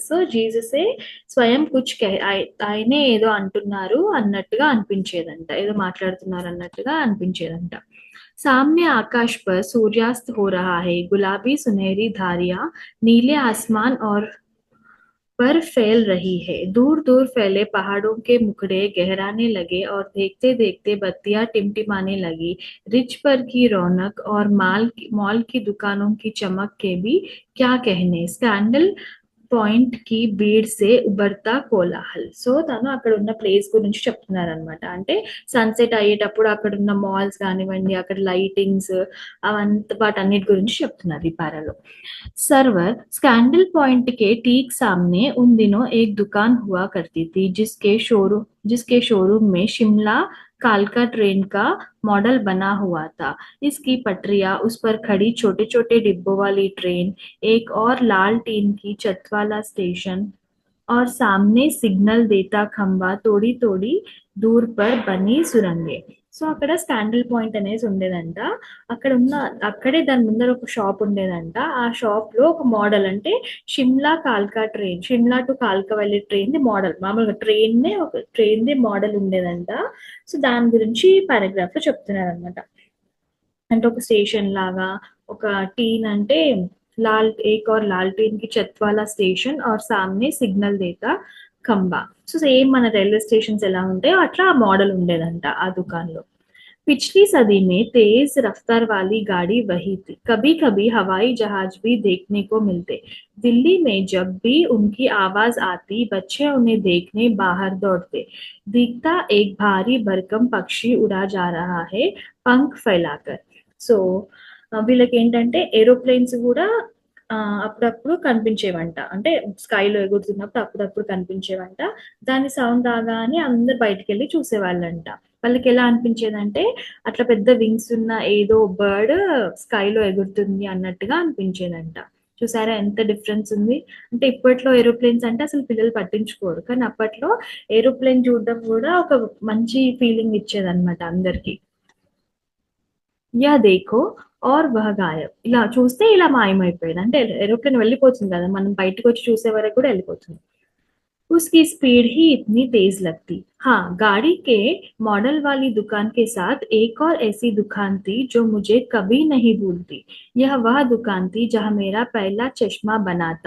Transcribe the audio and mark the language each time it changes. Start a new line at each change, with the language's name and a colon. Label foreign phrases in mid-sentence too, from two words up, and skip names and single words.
Telugu: సో,
Hindi: जैसे स्वयं कुछ
Telugu: ఆయనే ఏదో అంటున్నారు అన్నట్టుగా అనిపించేదంట. ఏదో మాట్లాడుతున్నారు అన్నట్టుగా అనిపించేదంట.
Hindi: सामने आकाश पर सूर्यास्त हो रहा है. गुलाबी सुनहरी धारियाँ नीले आसमान और पर फैल रही है. दूर-दूर फैले पहाड़ों के मुखड़े गहराने लगे और देखते-देखते बत्तियाँ टिमटिमाने लगी. रिज पर की रौनक और मॉल की दुकानों की चमक के भी क्या कहने. स्कैंडल पॉइंट की भीड़ से उभरता कोलाहल.
Telugu: సో, తను అక్కడున్న ప్లేస్ గురించి చెప్తున్నారనమాట. అంటే సన్‌సెట్ అయ్యేటప్పుడు అక్కడున్న మాల్స్ గానివ్వండి, అక్కడ లైటింగ్స్ వాటన్నిటి గురించి చెప్తున్నారు ఈ పారాలో.
Hindi: सर्वर स्कैंडल पॉइंट के ठीक सामने उन दिनों एक दुकान हुआ करती थी जिसके शोरूम में शिमला कालका ट्रेन का मॉडल बना हुआ था. इसकी पटरियाँ, उस पर खड़ी छोटे-छोटे डिब्बों वाली ट्रेन, एक और लाल टीन की छत वाला स्टेशन और सामने सिग्नल देता खंबा थोड़ी-थोड़ी दूर पर बनी सुरंगें.
Telugu: సో, అక్కడ స్కాండిల్ పాయింట్ అనేసి ఉండేదంట. అక్కడే దాని ముందర ఒక షాప్ ఉండేదంట. ఆ షాప్‌లో ఒక మోడల్ అంటే షిమ్లా టు కాల్కా వెళ్ళే ట్రైన్‌ది మోడల్. మామూలుగా ట్రైన్‌ది మోడల్ ఉండేదంట. సో, దాని గురించి పారాగ్రాఫ్‌లో చెప్తున్నారనమాట. అంటే ఒక స్టేషన్ లాగా, ఒక టీన్ అంటే
Hindi: एक और लाल टीन की छत वाला स्टेशन और सामने सिग्नल देता खंबा.
Telugu: సో, సేమ్ మన రైల్వే స్టేషన్స్ ఎలా ఉంటాయో అట్లా ఆ మోడల్ ఉండేదంట ఆ దుకాన్‌లో.
Hindi: पिछली सदी में तेज रफ्तार वाली गाड़ी वही थी. कभी-कभी हवाई जहाज भी देखने को मिलते. दिल्ली में जब भी उनकी आवाज आती, बच्चे उन्हें देखने बाहर दौड़ते. दिखता एक भारी भरकम पक्षी उड़ा जा रहा है, पंख फैलाकर.
Telugu: సో వీళ్ళకేంటంటే ఏరోప్లేన్స్ గూడా అప్పుడప్పుడు కనిపించేవంట. అంటే స్కైలో ఎగురుతున్నప్పుడు అప్పుడప్పుడు కనిపించేవంట. దాని సౌండ్ రాగానే అందరూ బయటికెళ్ళి చూసేవాళ్ళంట. వాళ్ళకెలా అనిపించేదంటే అట్లా పెద్ద వింగ్స్ ఉన్న ఏదో బర్డ్ స్కైలో ఎగురుతుంది అన్నట్టుగా అనిపించేదంట. చూసారా ఎంత డిఫరెన్స్ ఉంది? అంటే ఇప్పట్లో ఏరోప్లేన్స్ అంటే అసలు పిల్లలు పట్టించుకోరు. కానీ అప్పట్లో ఏరోప్లేన్ చూడడం గూడా ఒక మంచి ఫీలింగ్ ఇచ్చేదన్నమాట అందరికి.
Hindi: या देखो और वह गायब.
Telugu: ఇలా చూస్తే ఇలా మాయమైపోయేది. అంటే ఏరోప్లేన్ వెళ్ళిపోతుంది గదా! మనం బయటకొచ్చి చూసే వరకు గూడా ఎళ్ళిపోతుంది.
Hindi: उसकी स्पीड ही इतनी तेज लगती। हाँ, गाड़ी के मॉडल वाली दुकान के साथ एक और ऐसी दुकान थी जो मुझे कभी नहीं भूलती। यह वह दुकान थी जहाँ मेरा पहला चश्मा बना था।